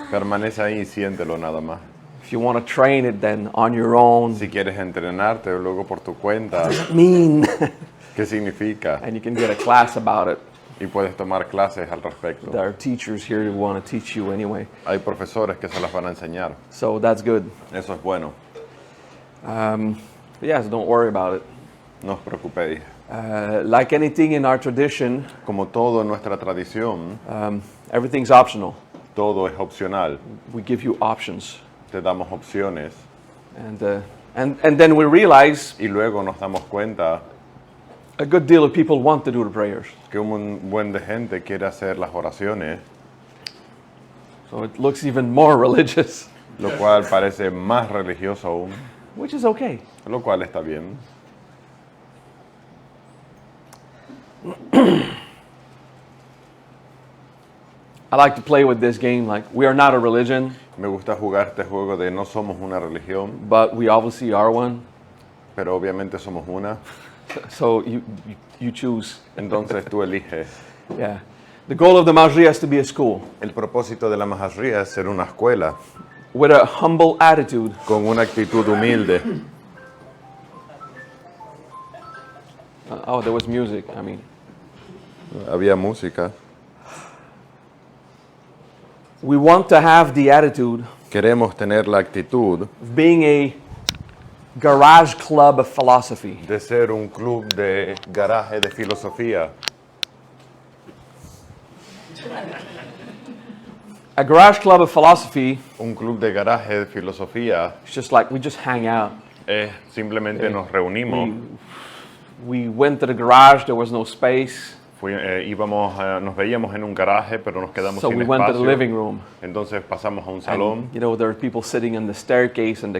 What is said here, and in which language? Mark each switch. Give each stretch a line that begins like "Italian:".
Spanish: permanece ahí y siéntelo nada más.
English: If you want to train it, then on your own.
Spanish: Si quieres entrenarte luego por tu cuenta,
English: Mean.
Spanish: ¿qué significa?
English: And you can get a class about it.
Spanish: Y puedes tomar clases al respecto.
English: There are teachers here who want to teach you anyway.
Spanish: Hay profesores que se las van a enseñar.
English: So that's good.
Spanish: Eso es bueno.
English: But yeah, so don't worry about it.
Spanish: No os preocupéis.
English: Like anything in our tradition,
Spanish: Como todo en nuestra tradición,
English: everything's optional.
Spanish: todo es opcional.
English: We give you options.
Spanish: Te damos opciones
English: And then we realize
Spanish: y luego nos damos cuenta
English: a good deal of people want to do the prayers.
Spanish: que un buen de gente quiere hacer las oraciones,
English: So it looks even more religious,
Spanish: lo cual parece más religioso aún,
English: which is okay.
Spanish: lo cual está bien.
English: I like to play with this game like we are not a religion,
Spanish: Me gusta jugar este juego de no somos una religión,
English: but we obviously are one.
Spanish: pero obviamente somos una.
English: So you choose.
Spanish: Entonces tú eliges.
English: Yeah. The goal of the Majri is to be a school
Spanish: El propósito de la Mahajría es ser una escuela
English: with a humble attitude.
Spanish: con una actitud humilde.
English: Oh, there was music. I mean,
Spanish: Había música.
English: we want to have the attitude
Spanish: Queremos tener la actitud
English: of being a garage club of philosophy.
Spanish: de ser un club de garaje de filosofía.
English: A garage club of philosophy
Spanish: Un club de garaje de filosofía
English: is just like we just hang out.
Spanish: es simplemente nos reunimos.
English: We went to the garage, there was no space,
Spanish: Nos veíamos en un garaje, pero nos quedamos
English: so
Spanish: sin
English: we went to the
Spanish: espacio.
English: living room.
Spanish: Entonces pasamos a un salón.
English: And, you know, there are people sitting in the staircase and the